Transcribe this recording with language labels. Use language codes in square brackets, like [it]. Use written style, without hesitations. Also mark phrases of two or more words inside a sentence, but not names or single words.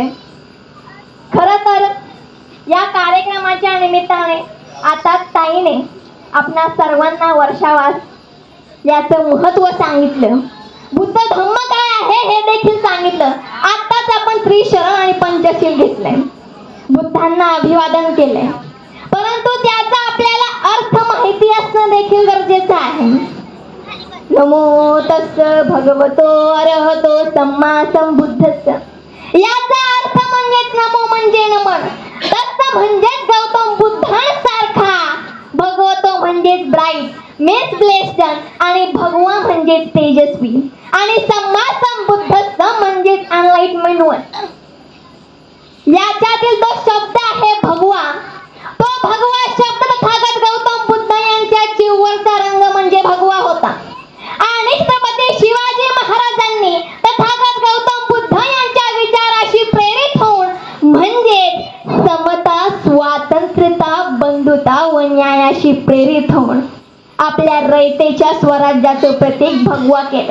[mr] खरं तर या कार्यक्रमाच्या निमित्ताने आता ताईने आपणा सर्वांना वर्षावास याचं महत्त्व सांगितलं. बुद्ध धम्म काय आहे हे देखील सांगितलं. आताच आपण त्रिशरण आणि पंचशील घेतलंय, बुद्धांना अभिवादन केलंय, परंतु त्याचा आपल्याला अर्थ माहिती असणं देखील गरजेचं आहे. [pi] नमो तस्स भगवतो अरहतो सम्मा संबुद्धस्स, [mr] याचा अर्थ म्हणजेच नमो म्हणजे नमन, तस्स म्हणजेच गौतम बुद्धांसारखा, भगवतो म्हणजेच [en] bright means blessed [mr] आणि भगवा म्हणजेच तेजस्वी आणि [pi] सम्मा संबुद्धस्स [mr] म्हणजेच [en] enlightenment one. [mr] याच्यातील तो शब्द आहे भगवा. तो भगवा शब्द तथागत गौतम बुद्ध यांच्या चिवरचा रंग म्हणजे भगवा होता आणि छत्रपती शिवाजी महाराजांनी तथागत गौतम बुद्ध यांच्या विचाराशी प्रेरित होऊन म्हणजे समता, स्वातंत्र्यता, बंधुता व न्यायाशी प्रेरित होऊन आपल्या रयतेच्या स्वराज्याचे प्रतीक भगवा केले.